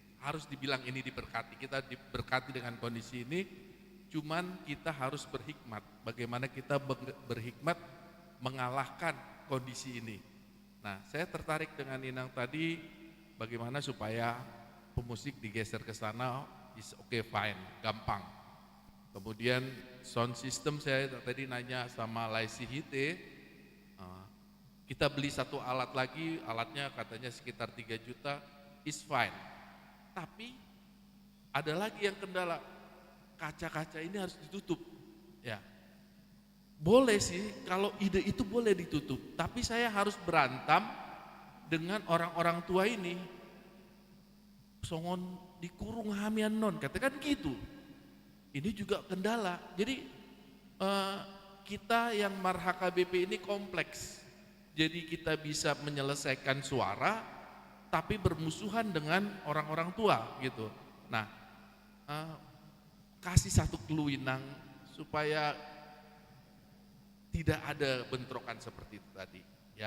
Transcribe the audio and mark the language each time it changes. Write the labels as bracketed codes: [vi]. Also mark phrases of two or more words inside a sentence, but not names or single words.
[id] Harus dibilang ini diberkati, kita diberkati dengan kondisi ini, cuman kita harus berhikmat. Bagaimana kita berhikmat mengalahkan kondisi ini. Nah, saya tertarik dengan Inang tadi, bagaimana supaya pemusik digeser ke sana, [en] is okay fine, [id] gampang. Kemudian sound system saya tadi nanya sama Laisi Hite, kita beli 1 alat lagi, alatnya katanya sekitar 3 juta, [en] is fine. [id] Tapi ada lagi yang kendala, kaca-kaca ini harus ditutup. Ya, boleh sih kalau ide itu boleh ditutup, tapi saya harus berantam dengan orang-orang tua ini. [bbc] Songon dikurung hamian non, [id] katakan gitu. Ini juga kendala. Jadi kita yang Mar HKBP ini kompleks. Jadi kita bisa menyelesaikan suara, tapi bermusuhan dengan orang-orang tua gitu. Nah, kasih 1 clue Inang supaya tidak ada bentrokan seperti itu tadi, ya.